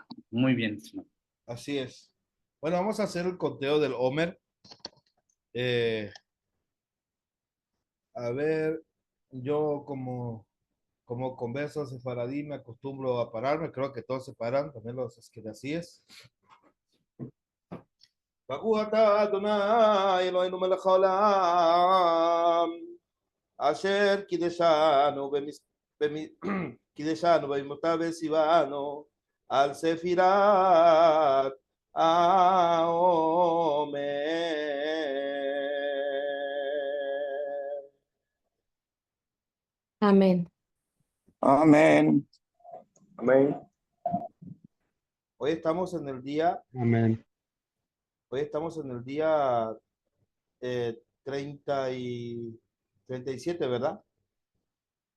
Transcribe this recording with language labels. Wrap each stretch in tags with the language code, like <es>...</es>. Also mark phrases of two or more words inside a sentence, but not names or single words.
<es>Muy bien, Simón. Así es. Bueno, vamos a hacer el conteo del Homer. A ver, yo como converso sefaradí me acostumbro a pararme, creo que todos se paran, también los asquenazíes.</es> <he>ברוך אתה אדוני אלוהינו מלך העולם אשר קידשנו במותיו וציוונו על ספירת העומר.</he> <es>Amén. Amén. Amén. Hoy estamos en el día, Amén. hoy estamos en el día 30 y 37, ¿verdad?</es>